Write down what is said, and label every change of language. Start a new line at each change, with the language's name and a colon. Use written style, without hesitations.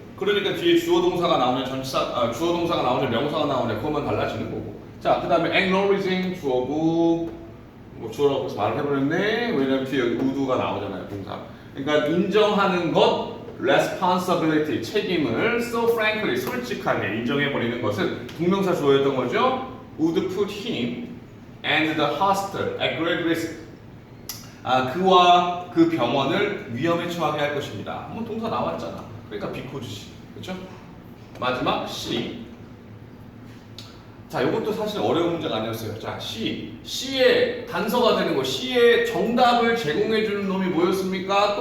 Korean: 그러니까 뒤에 주어 동사가 나오냐 주어 동사가 나오냐 명사가 나오냐 그것만 달라지는 거고. 자, 그 다음에 acknowledging 주어고 뭐 주어라고 해서 말을 해버렸네. 왜냐면 뒤에 would가 나오잖아요, 동사. 그러니까 인정하는 것, responsibility, 책임을 so frankly, 솔직하게 인정해버리는 것은 동명사 주어였던 거죠.
English: would put him and the hospital at great risk.
Korean: 그와 그 병원을 위험에 처하게 할 것입니다. 뭐 동사 나왔잖아. 그러니까 because지. 그렇죠? 마지막 C. 자, 이것도 사실 어려운 문제가 아니었어요. 자, C의 단서가 되는 거, C의 정답을 제공해주는 놈이 뭐였습니까?